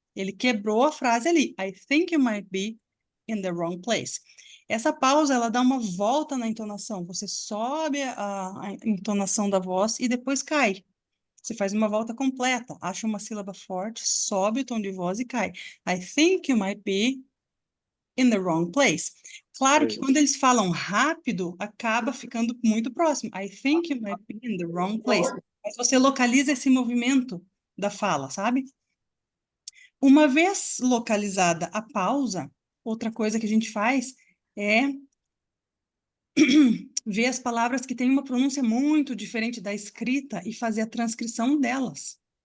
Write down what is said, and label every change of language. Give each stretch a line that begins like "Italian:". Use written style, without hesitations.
Portuguese: Ele quebrou a frase ali,
English: I think you might be in the wrong place.
Portuguese: Essa pausa, ela dá uma volta na entonação. Você sobe a entonação da voz e depois cai. Você faz uma volta completa, acha uma sílaba forte, sobe o tom de voz e cai.
English: I think you might be in the wrong place.
Portuguese: Claro que quando eles falam rápido, acaba ficando muito próximo.
English: I think you might be in the wrong place.
Portuguese: Mas você localiza esse movimento da fala, sabe? Uma vez localizada a pausa, outra coisa que a gente faz é ver as palavras que têm uma pronúncia muito diferente da escrita e fazer a transcrição delas.